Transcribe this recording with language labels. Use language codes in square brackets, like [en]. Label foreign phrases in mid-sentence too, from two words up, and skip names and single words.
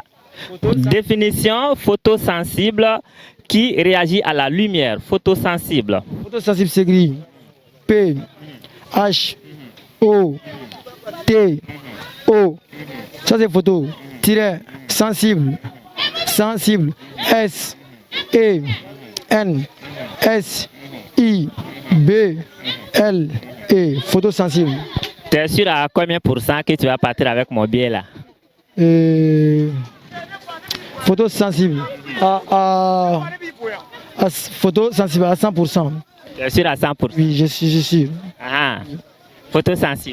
[fr] Définition, photosensible qui réagit à la lumière. Photosensible. Photosensible s'écrit P H O T O. Ça c'est photo. Tiret. Sensible. Sensible. S. E. N. S. I. B. L. E. Photo sensible. Tu es sûr à combien pour cent que tu vas partir avec mon billet là? Photo sensible. Photo sensible à 100%. Tu es sûr à 100%? Oui, je suis sûr. Ah, photo sensible.